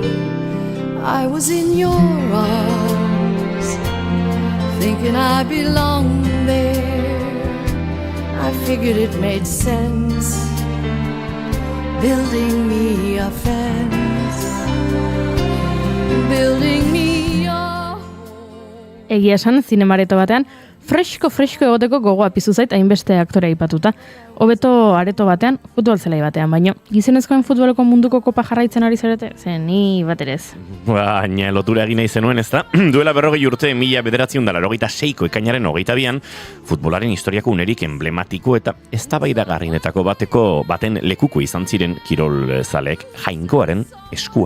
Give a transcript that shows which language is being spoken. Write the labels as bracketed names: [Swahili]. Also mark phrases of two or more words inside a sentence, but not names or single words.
[English] I was in your arms, thinking I belonged there. I figured it made sense, building me a fence. [Basque] Egia esan, zinemareto batean, fresko egoteko gogoa piztu zait hainbeste aktore aipatuta. hobeto areto batean, futbol zelai batean, baino gizonezkoen futboleko munduko kopa jarraitzen ari zarete? Zen, ni bat ere ez. Baina lotura egin nahi zenuen, ez da? Duela 40 urte 1986ko ekainaren 22an, futbolaren historiako unerik emblematiko eta eztabaidagarrienetako baten lekuko izan ziren kirol zaleek Jainkoaren eskua.